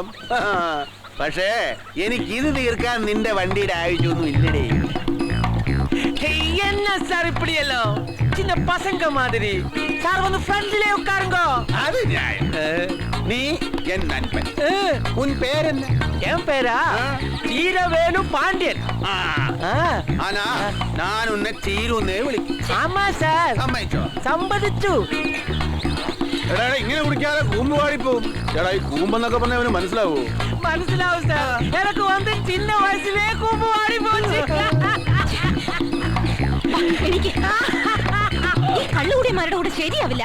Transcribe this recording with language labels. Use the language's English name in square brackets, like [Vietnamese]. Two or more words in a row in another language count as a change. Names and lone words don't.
[Malayalam] പക്ഷേ എനിക്ക് ഇത് തീർക്കാൻ നിന്റെ വണ്ടിയുടെ ആവശ്യമൊന്നും ഇല്ലടേ. [Tamil] என்ன சார் இப்படியല്ലോ? சின்ன பசங்க மாதிரி. சார் வந்து ஃப்ரெண்ட்லியே உட்காருங்க. அது நியாயம். நீ என் நண்பன். உன் பேர் என்ன? என் பேரா சீரவேணு பாண்டியன். ஆனா நான் உன்னை சீருன்னே விളിക്കും. ஆமா சார். [Malayalam] സമ്മതിച്ചോ? സമ്മതിച്ചു. എടാ ഇങ്ങനെ കുടിക്കാതെ കൂമ്പ് പാടിപ്പോവും. എടാ ഈ കൂമ്പെന്നൊക്കെ പറഞ്ഞാൽ അവന് മനസ്സിലാവൂ? മനസ്സിലാവും സാർ. എനിക്ക് വന്ന് ചിന്ന വയസ്സിലേ കൂമ്പ് പാടി പോയി. എനിക്ക് ഈ കള്ളുകൂടിയന്മാരുടെ കൂടെ ശരിയാവില്ല.